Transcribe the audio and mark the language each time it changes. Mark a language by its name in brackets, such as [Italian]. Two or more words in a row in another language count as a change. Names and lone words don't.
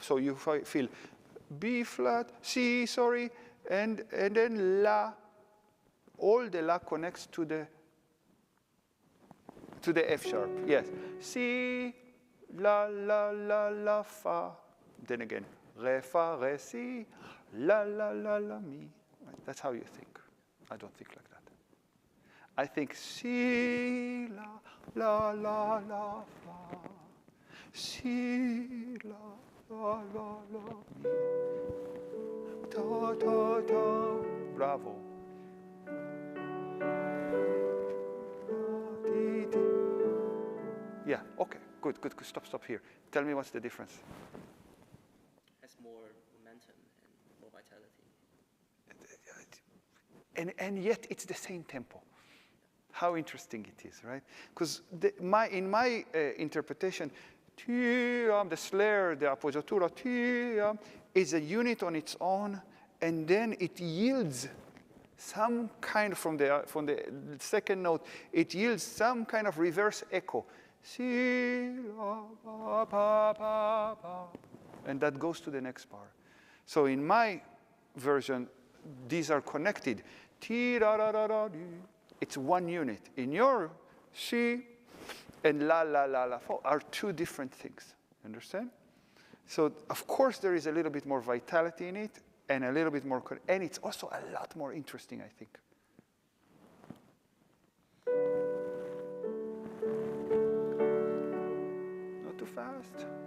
[English] So you feel B flat, C, sorry, and then La. All the La connects to the F sharp. Yes. C, La, La, La, La, Fa. Then again, Re, Fa, Re, Si, La, La, La, La, Mi. Right? That's how you think. I don't think like that. I think Si, La, La, La, La, Fa. Si, La, La, La, La, Mi. Ta, ta, ta. Bravo. Yeah, okay, good. Stop here. Tell me what's the difference. Has more momentum and more vitality. And yet it's the same tempo. How interesting it is, right? Because in my interpretation, the snare, the appoggiatura, is a unit on its own, and then it yields some kind of, from the second note, it yields some kind of reverse echo. Si, la, ba, ba, ba, ba. And that goes to the next bar. So in my version, these are connected. Ti, da, da, da, da, di. It's one unit. In your si and la, la, la, la, fa are two different things. Understand? So of course there is a little bit more vitality in it, and a little bit more, and it's also a lot more interesting, I think. Not too fast.